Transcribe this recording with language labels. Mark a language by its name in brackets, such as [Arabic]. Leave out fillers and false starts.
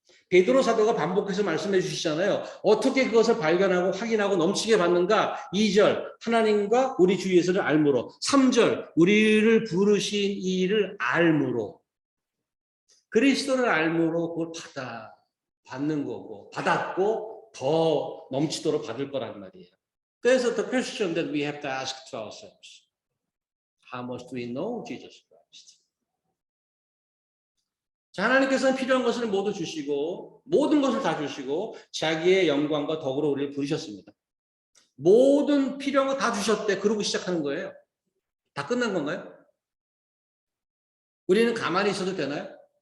[Korean] 베드로 사도가 반복해서 말씀해 주시잖아요. 어떻게 그것을 발견하고 확인하고 넘치게 받는가? 2절 하나님과 우리 주 예수를 알므로. 3절 우리를 부르신 이를 알므로. 그리스도를 알므로 그걸 받는 거고 받았고 더 넘치도록 받을 거란 말이에요. [English] 그래서 the question that we have to ask to ourselves. How much do we know Jesus Christ? [Korean] 자, 하나님께서는 필요한 것을 모두 주시고 모든 것을 다 주시고 자기의 영광과 덕으로 우리를 부르셨습니다. 모든 필요한 거 다 주셨대. 그러고 시작하는 거예요. 다 끝난 건가요? 우리는 가만히 있어도 되나요?